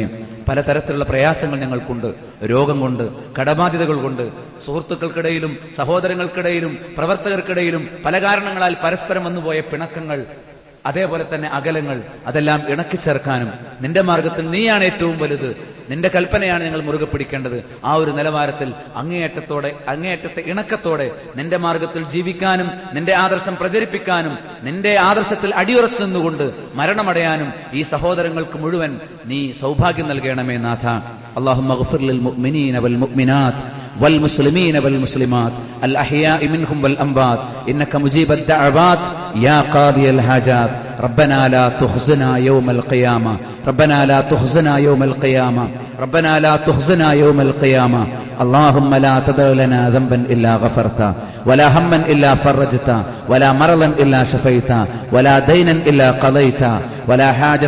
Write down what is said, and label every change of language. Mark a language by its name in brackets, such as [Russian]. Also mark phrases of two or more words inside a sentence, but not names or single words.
[Malayalam] പലതരത്തിലുള്ള പ്രയാസങ്ങൾ ഞങ്ങൾക്കുണ്ട്. രോഗം കൊണ്ട്, കടബാധ്യതകൾ കൊണ്ട്, സുഹൃത്തുക്കൾക്കിടയിലും സഹോദരങ്ങൾക്കിടയിലും പ്രവർത്തകർക്കിടയിലും പല കാരണങ്ങളാൽ പരസ്പരം വന്നുപോയ പിണക്കങ്ങൾ, അതേപോലെ തന്നെ അകലങ്ങൾ, അതെല്ലാം ഇണക്കിച്ചേർക്കാനും നിന്റെ മാർഗത്തിൽ നീയാണ് ഏറ്റവും വലുത്, നിന്റെ കൽപ്പനയാണ് ഞങ്ങൾ മുറുകെ പിടിക്കേണ്ടത്. ആ ഒരു നിലവാരത്തിൽ അങ്ങേയറ്റത്തെ ഇണക്കത്തോടെ നിന്റെ മാർഗത്തിൽ ജീവിക്കാനും നിന്റെ ആദർശം പ്രചരിപ്പിക്കാനും നിന്റെ ആദർശത്തിൽ അടിയുറച്ചു നിന്നുകൊണ്ട് മരണമടയാനും ഈ സഹോദരങ്ങൾക്ക് മുഴുവൻ നീ സൗഭാഗ്യം നൽകണമേ നാഥ. [Arabic] اللهم اغفر للمؤمنين والمؤمنات والمسلمين والمسلمات الأحياء منهم والأموات إنك مجيب الدعوات يا قاضي الحاجات ربنا لا تخزنا يوم القيامة ربنا لا تخزنا يوم القيامة ربنا لا تخزنا يوم القيامة اللهم لا تدع لنا ذنبا إلا غفرته ولا هما إلا فرجته ولا مرضا إلا شفيته ولا دينا إلا قضيته ولا حاجة